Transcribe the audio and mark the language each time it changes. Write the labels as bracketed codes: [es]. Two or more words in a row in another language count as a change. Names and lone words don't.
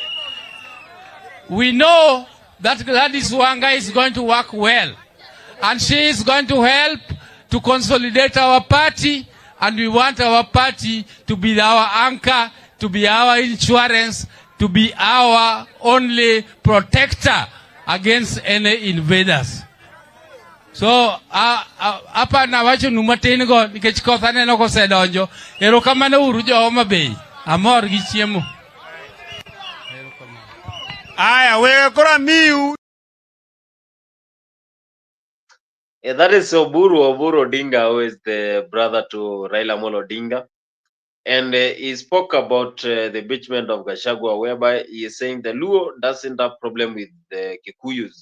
[en] We know that Gladys Wanga is going to work well, and she is going to help to consolidate our party and we want our party to be our anchor, to be our insurance, to be our only protector against any invaders. [luo] So hapa na wacho numatin go nikech koth aneno kosedonjo. Erokamano uru jo Homa Bay. Amor gi chiemo. Aya, wewe kora miu. [en] Yeah, that is Oburu Odinga, who is the brother to Raila Amolo Odinga. And he spoke about the impeachment of Gachagua, whereby he is saying the Luo doesn't have problem with the Kikuyus.